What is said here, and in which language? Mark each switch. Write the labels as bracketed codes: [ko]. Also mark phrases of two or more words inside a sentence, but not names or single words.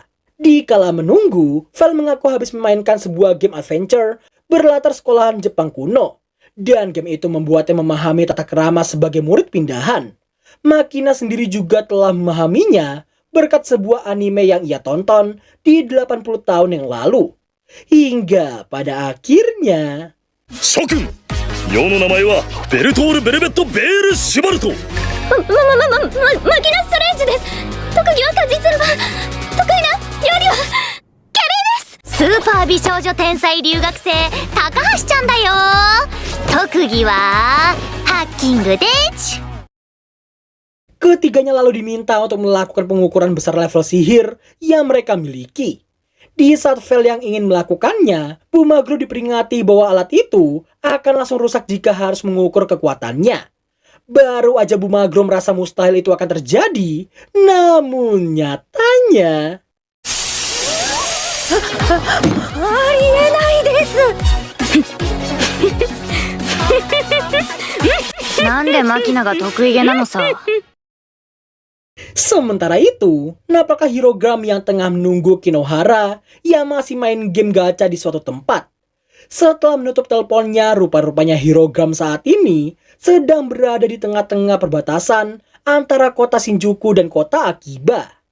[id] Di kala menunggu, Vel mengaku habis memainkan sebuah game adventure berlatar sekolahan Jepang kuno. Dan game itu membuatnya memahami tata krama sebagai murid pindahan. Makina sendiri juga telah memahaminya berkat sebuah anime yang ia tonton di 80 tahun yang lalu. Hingga pada akhirnya... [ja] 諸君、世の名前はベルトール・ベルベット・ベール・シュバルト。マキナ・ストレンジです。特技は果実ルバー、得意な料理はキャレーです。スーパー美少女天才留学生高橋ちゃんだよ。特技はハッキングでち。 [id] Ketiganya lalu diminta untuk melakukan pengukuran besar level sihir yang mereka miliki. Di saat Vel yang ingin melakukannya, Bumagro diperingati bahwa alat itu akan langsung rusak jika harus mengukur kekuatannya. Baru aja Bumagro merasa mustahil itu akan terjadi, namun nyatanya... [ja] ありえないです。なんでマキナが得意げなのさ。 [id] Sementara itu, nampaklah Hirogram yang tengah menunggu Kinohara yang masih main game gacha di suatu tempat. Setelah menutup teleponnya, rupa-rupanya Hirogram saat ini sedang berada di tengah-tengah perbatasan antara kota Shinjuku dan kota Akiba.